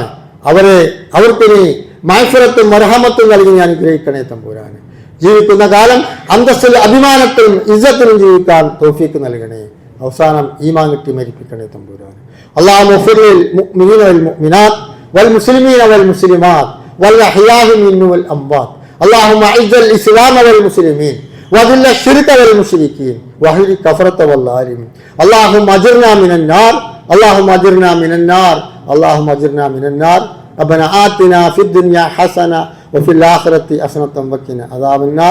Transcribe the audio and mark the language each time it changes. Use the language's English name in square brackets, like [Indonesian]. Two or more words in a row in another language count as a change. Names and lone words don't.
[Malayalam] അവർക്കിനി മഗ്ഫിറത്തും മർഹമത്തും നൽകി ഞാൻ അനുഗ്രഹിക്കണേ തമ്പുരാനെ. ജീവിക്കുന്ന കാലം അന്തസ്സിലും അഭിമാനത്തിലും ഇസ്സത്തിലും ജീവിക്കാൻ തൗഫീക്ക് നൽകണേ. അവസാനം ഈമാൻ കിട്ടി മരിപ്പിക്കണേ തമ്പുരാനെ. [Arabic] اللهم اغفر المؤمنين والمؤمنات والمسلمين والمسلمات والأحياء منهم والأموات. اللهم اعز الاسلام والمسلمين واذل الشرك والمشركين واهلك الكفرة والظالمين. اللهم اجرنا من النار، اللهم اجرنا من النار، اللهم اجرنا من النار. ربنا آتنا في الدنيا حسنة وفي الآخرة حسنة وقنا عذاب النار.